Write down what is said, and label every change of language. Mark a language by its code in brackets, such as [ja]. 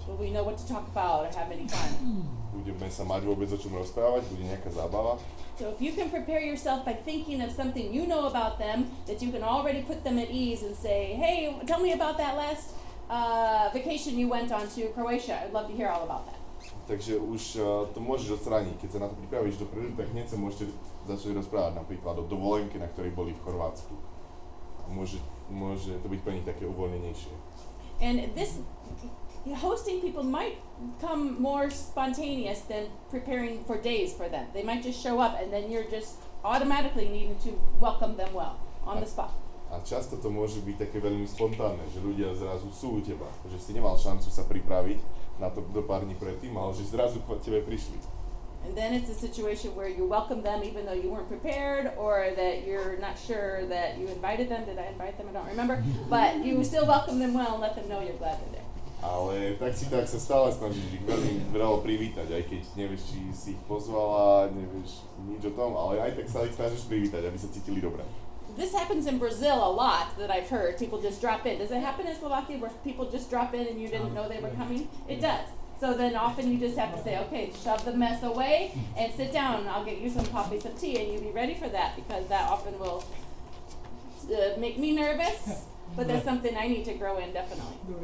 [en] Will we know what to talk about or have any fun? [sk] Budeme sa mať vôbec o čom rozprávať, bude nejaká zábava. [en] So if you can prepare yourself by thinking of something you know about them, that you can already put them at ease and say, hey, tell me about that last vacation you went on to Croatia. I'd love to hear all about that. [sk] Takže už to môžeš odstrániť. Keď sa na to pripravíš dopredu, tak hneď sa môžete začať rozprávať napríklad o dovolenke, na ktorej boli v Chorvátsku. A môže to byť pre nich také uvoľnenejšie. [en] And this hosting people might come more spontaneous than preparing for days for them. They might just show up and then you're just automatically needing to welcome them well on the spot. [sk] A často to môže byť také veľmi spontánne, že ľudia zrazu sú u teba, že si nemal šancu sa pripraviť na to do pár dní predtým, ale že zrazu k tebe prišli. [en] And then it's a situation where you welcome them even though you weren't prepared, or that you're not sure that you invited them. Did I invite them? I don't remember. But you still welcome them well and let them know you're glad they're there. [sk] Ale tak sa stále snažíš ich veľmi veľa privítať, aj keď nevieš, či si ich pozvala, nevieš nič o tom, ale aj tak sa ich snažíš privítať, aby sa cítili dobre. [en] This happens in Brazil a lot that I've heard. People just drop in. Does it happen in Slovakia where people just drop in and you didn't know they were coming? It does. So then often you just have to say, okay, shove the mess away and sit down and I'll get you some coffee, some tea, and you be ready for that, because that often will make me nervous, but that's something I need to grow in definitely.